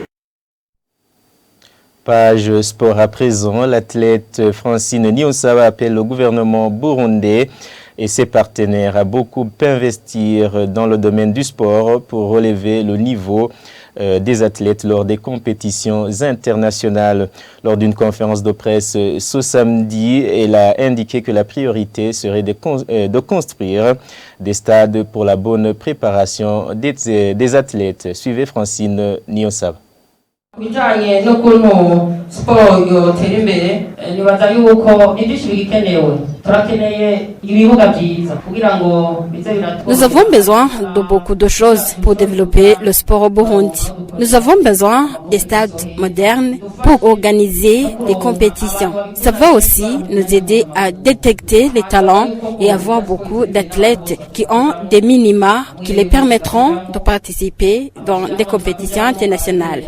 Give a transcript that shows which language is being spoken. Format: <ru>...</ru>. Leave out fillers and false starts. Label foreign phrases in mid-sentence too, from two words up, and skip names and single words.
<fr>Page sport à présent, l'athlète Francine Niyonsaba appelle le gouvernement burundais et ses partenaires à beaucoup investir dans le domaine du sport pour relever le niveau des athlètes lors des compétitions internationales. Lors d'une conférence de presse ce samedi, elle a indiqué que la priorité serait de construire des stades pour la bonne préparation des athlètes. Suivez Francine Niyonsaba.</fr> <rn>bijanye n'ukuntu siporo yotera imbere nibaza yuko indishyi ikenewe turakeneye ibibuga byiza kugira ngo bize biratu.</rn> <fr>Nous avons besoin de beaucoup de choses pour développer le sport au Burundi. Nous avons besoin des stades modernes pour organiser des compétitions. Ça va aussi nous aider à détecter les talents et avoir beaucoup d'athlètes qui ont des minima qui les permettront de participer dans des compétitions internationales.</fr>